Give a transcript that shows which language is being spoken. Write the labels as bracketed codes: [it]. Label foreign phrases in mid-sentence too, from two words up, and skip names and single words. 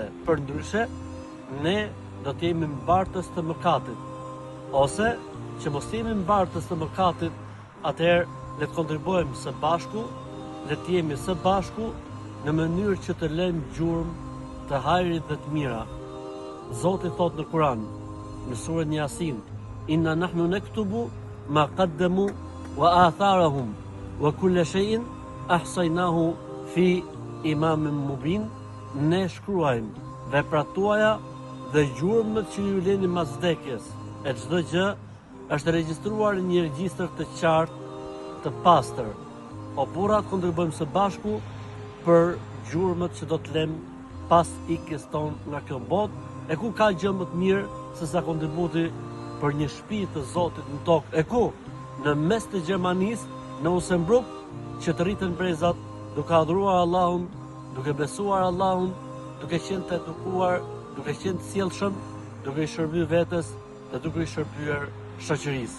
[sq] Përndryshe, ne do të jemi mbartës të mëkatit. Ose që mos jemi mbartës të mëkatit, atëherë le të kontribuojmë së bashku, le të jemi së bashku në mënyrë që të lëmë gjurmë të hajrit dhe të mira. Zoti thot në Kur'an, në surën Yasin, [ar] إنا نحن نكتب ما قدموا وآثارهم وكل شيء أحصيناه في إمام مبين. [sq] Ne shkruajmë veprat tuaja dhe gjurmët që ju leni mas vdekjes, e çdo gjë është regjistruar në një regjistër të qartë, të pastër. O burrat, kontribuojmë së bashku për gjurmët që do të lëm pas ikjes tonë nga kjo botë, e ku ka gjë më të mirë se sa kontributi për një shtëpi të Zotit në tokë, e ku në mes të Gjermanisë, në Osenbruk, që të rriten brezat duke adhuruar Allahun, duke besuar Allahun, duke qenë të edukuar, duke qenë të sjellshëm, duke i shërbyer vetes dhe duke i shërbyer shoqërisë.